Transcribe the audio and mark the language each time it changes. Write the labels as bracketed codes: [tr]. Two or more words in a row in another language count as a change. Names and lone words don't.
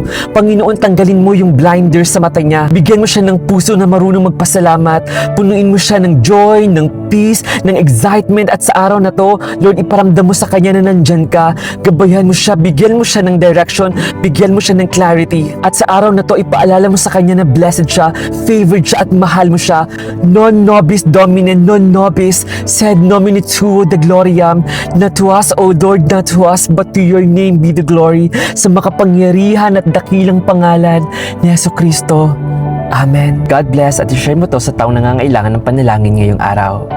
[tl] Panginoon, tanggalin mo yung blinders sa mata niya. Bigyan mo siya ng puso na marunong magpasalamat. Punuin mo siya ng joy, ng peace, ng excitement at sa araw na to, Lord, iparamdam mo sa kanya na nandyan ka. Gabayan mo siya, bigyan mo siya ng direction, bigyan mo siya ng clarity. At sa araw na to, ipaalala mo sa kanya na blessed siya, favored siya at mahal mo siya. [la] Non nobis Domine, non nobis, sed nomine tuo de gloriam, [en] not to us, O Lord, not to us, but to your name be the glory, [tl] sa makapangyarihan at dakilang pangalan ni Jesucristo. Amen. [en] God bless [tl] at i-share mo to sa taong nangangailangan ng panalangin ngayong araw.